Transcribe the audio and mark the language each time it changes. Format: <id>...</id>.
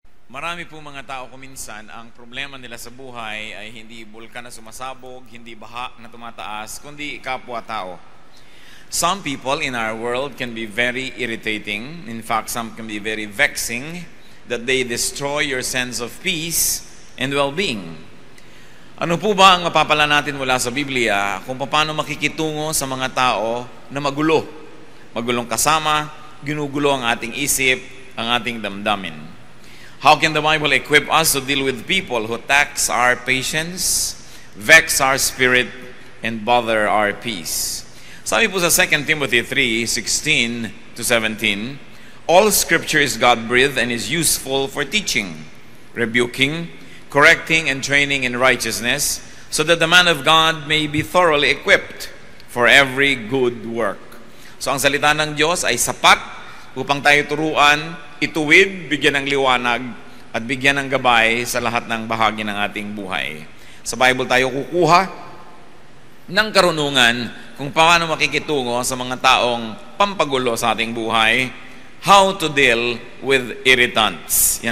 <tl>Marami po mga tao kuminsan, ang problema nila sa buhay ay hindi bulkan na sumasabog, hindi baha na tumataas, kundi kapwa-tao.</tl> <en>Some people in our world can be very irritating. In fact, some can be very vexing, that they destroy your sense of peace and well-being.</en> <tl>Ano po ba ang mapapala natin mula sa Biblia kung paano makikitungo sa mga tao na magulo? Magulong kasama, ginugulo ang ating isip, ang ating damdamin.</tl> <en>How can the Bible equip us to deal with people who tax our patience, vex our spirit, and bother our peace?</en> <tl>Sabi po sa</tl> <en>2 Timothy 3:16-17, all Scripture is God-breathed and is useful for teaching, rebuking, correcting, and training in righteousness, so that the man of God may be thoroughly equipped for every good work.</en> <tl>So ang salita ng Diyos ay sapat upang tayo turuan, ituwid, bigyan ng liwanag, at bigyan ng gabay sa lahat ng bahagi ng ating buhay. Sa Bible tayo kukuha ng karunungan kung paano makikitungo sa mga taong pampagulo sa ating buhay,</tl> <en>how to deal with irritants.</en>